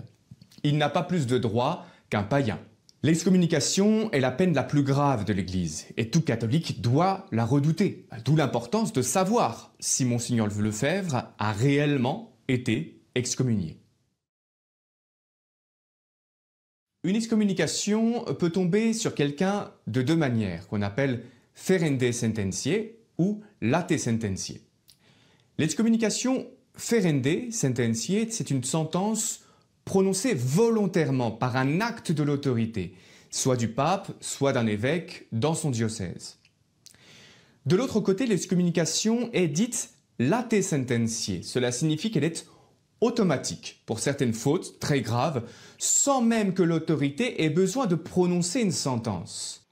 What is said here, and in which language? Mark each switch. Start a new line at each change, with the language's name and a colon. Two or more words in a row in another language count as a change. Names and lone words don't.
French: Il n'a pas plus de droits qu'un païen. L'excommunication est la peine la plus grave de l'Église, et tout catholique doit la redouter. D'où l'importance de savoir si Monseigneur Lefebvre a réellement été excommunié. Une excommunication peut tomber sur quelqu'un de deux manières, qu'on appelle
Latin: ferende sententiae
French: ou
Latin: late sententiae.
French: L'excommunication
Latin: ferende sententiae,
French: c'est une sentence prononcée volontairement par un acte de l'autorité, soit du pape, soit d'un évêque dans son diocèse. De l'autre côté, l'excommunication est dite
Latin: late sententiae.
French: Cela signifie qu'elle est automatique pour certaines fautes très graves, sans même que l'autorité ait besoin de prononcer une sentence.